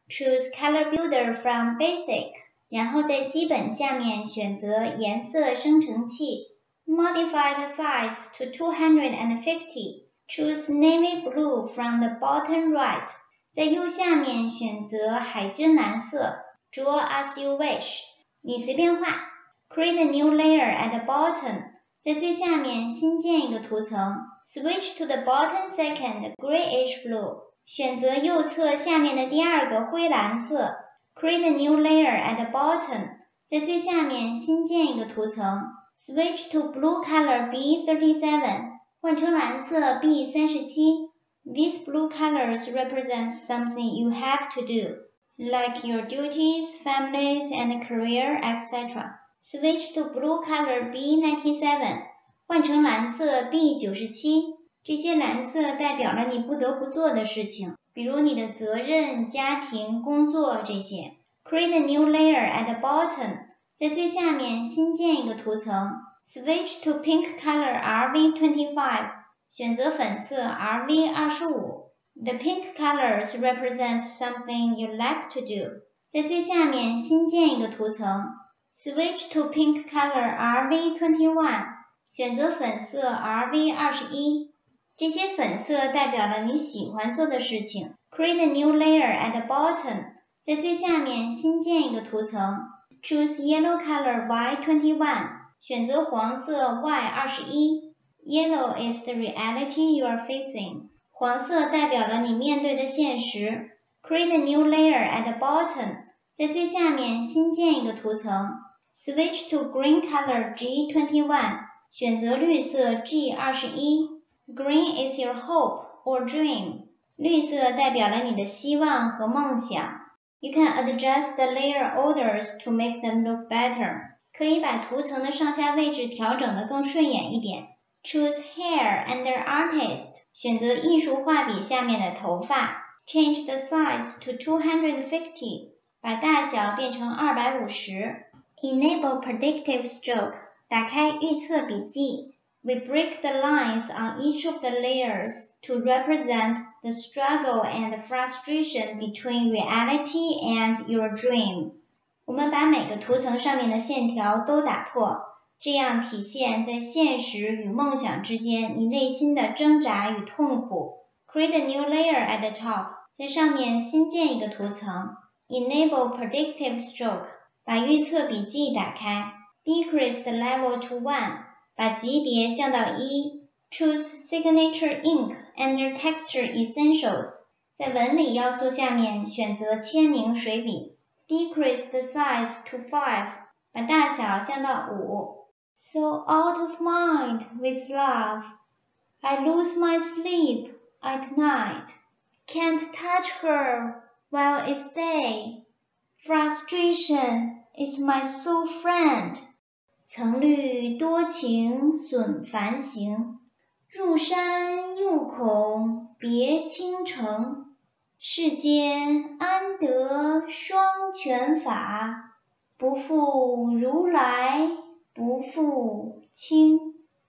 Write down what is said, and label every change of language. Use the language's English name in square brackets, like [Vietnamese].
[English] Choose Color Builder from Basic. [Chinese] 然后在基本下面选择颜色生成器。 [English] Modify the size to 250. Choose Navy Blue from the bottom right. [Chinese] 在右下面选择海军蓝色。 [English] Draw as you wish. [Chinese] 你随便画。 [English] Create a new layer at the bottom. [Chinese] 在最下面新建一个图层。 [English] Switch to the bottom second grayish blue. [Chinese] 选择右侧下面的第二个灰蓝色。 [English] Create a new layer at the bottom. [Chinese] 在最下面新建一个图层。 [English] Switch to blue color B37. [Chinese] 换成蓝色 B37. [English] These blue colors represent something you have to do, like your duties, families, and career, etc. Switch to blue color B97. [Chinese] 换成蓝色 B97. 这些蓝色代表了你不得不做的事情，比如你的责任、家庭、工作这些。 [English] Create a new layer at the bottom. [Chinese] 在最下面新建一个图层。 [English] Switch to pink color RV25. [Chinese] 选择粉色 RV25. [English] The pink colors represent something you like to do. [Chinese] 在最下面新建一个图层。 [English] Switch to pink color RV21. [Chinese] 选择粉色 RV21. 这些粉色代表了你喜欢做的事情。 [English] Create a new layer at the bottom. [Chinese] 在最下面新建一个图层。 [English] Choose yellow color Y21. [Chinese] 选择黄色 Y21. [English] Yellow is the reality you are facing. [Chinese] 黄色代表了你面对的现实。 [English] Create a new layer at the bottom. [Chinese] 在最下面新建一个图层。 [English] Switch to green color G21. [Chinese] 选择绿色 G21. [English] Green is your hope or dream. [Chinese] 绿色代表了你的希望和梦想。 [English] You can adjust the layer orders to make them look better. [Chinese] 可以把图层的上下位置调整得更顺眼一点。 [English] Choose hair under artist. [Chinese] 选择艺术画笔下面的头发。 [English] Change the size to 250. [Chinese] 把大小变成250。 [English] Enable predictive stroke. [Chinese] 打开预测笔记。 [English] We break the lines on each of the layers to represent the struggle and frustration between reality and your dream. [Chinese] 我们把每个图层上面的线条都打破，这样体现在现实与梦想之间你内心的挣扎与痛苦。 [English] Create a new layer at the top. [Chinese] 在上面新建一个图层。 [English] Enable predictive stroke. [Chinese] 把预测笔记打开。 [English] Decrease the level to 1. [Chinese] 把级别降到1。 [English] Choose signature ink under texture essentials. [Chinese] 在纹理要素下面选择签名水笔。 [English] Decrease the size to 5. [Chinese] 把大小降到5。 [English] So out of mind with love. I lose my sleep at night. Can't touch her while it's day. Frustration is my sole friend. [Chinese] 曾虑多情损繁行，入山又恐别倾城。世间安得双全法？不负如来不负卿。